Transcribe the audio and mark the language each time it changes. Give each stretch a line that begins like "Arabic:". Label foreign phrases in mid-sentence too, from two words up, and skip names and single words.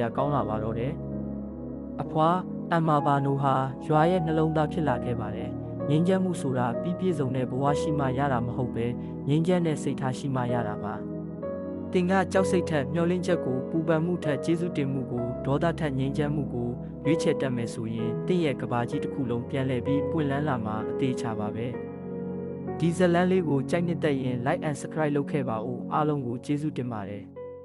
Burmese: ကောင်းလာပါတော့တယ်အဖွားအမ်မာဘာနိုဟာရွာရဲ့နှလုံးသားဖြစ်လာခဲ့ပါတယ်ငြိမ်းချမ်းမှုဆိုတာပြည့်စုံတဲ့ဘဝရှိမှရတာမဟုတ်ပဲငြိမ်းချမ်းတဲ့စိတ်ထားရှိမှရတာပါတင်ကကြောက်စိတ်ထက်မျောလင်းချက်ကိုပူပန်မှုထက်ကျေးဇူးတင်မှုကိုဒေါသထက်ငြိမ်းချမ်းမှုကိုရွေးချယ်တတ်မယ်ဆိုရင်တင့်ရဲ့ကဘာကြီးတစ်ခုလုံးပြန်လည်ပြီးပွင့်လန်းလာမှာအသေးချပါပဲဒီဇလန်းလေးကိုကြိုက်နှစ်သက်ရင်
English: like and subscribe
Burmese: လုပ်ခဲ့ပါဦးအားလုံးကိုကျေးဇူးတင်ပါတယ်